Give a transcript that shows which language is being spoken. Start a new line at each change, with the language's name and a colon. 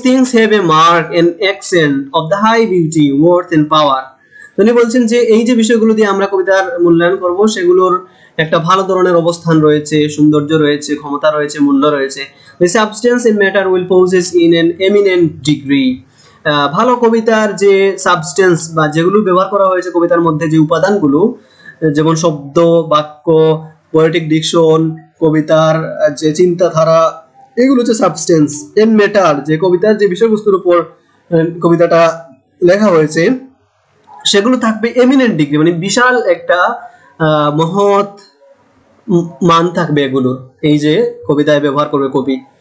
English: things have a mark and accent of the high beauty, worth and power.
Bangla: তিনি বলছেন যে এই যে বিষয়গুলো দিয়ে আমরা কবিতার মূল্যায়ন করব সেগুলোর একটা ভালো ধরনের অবস্থান রয়েছে, সৌন্দর্য রয়েছে, ক্ষমতা রয়েছে, মূল্য রয়েছে।
English: The substance and matter will possess in an eminent degree.
Bangla: ভালো কবিতার যে সাবস্টেন্স বা যেগুলো ব্যবহার করা হয়েছে কবিতার মধ্যে, যে উপাদানগুলো, যেমন শব্দ, বাক্য, পোয়েটিক ডিকশন, কবিতার যে চিন্তাধারা, এগুলো হচ্ছে সাবস্টেন্স।
English: and matter,
Bangla: যে কবিতার যে বিষয়বস্তুর উপর কবিতাটা লেখা হয়েছে সেগুলো থাকবে এমিনেন্ট ডিগ্রি, মানে বিশাল একটা মহৎ মান থাকবে এগুলো, এই যে কবিতায় ব্যবহার করবে কবি।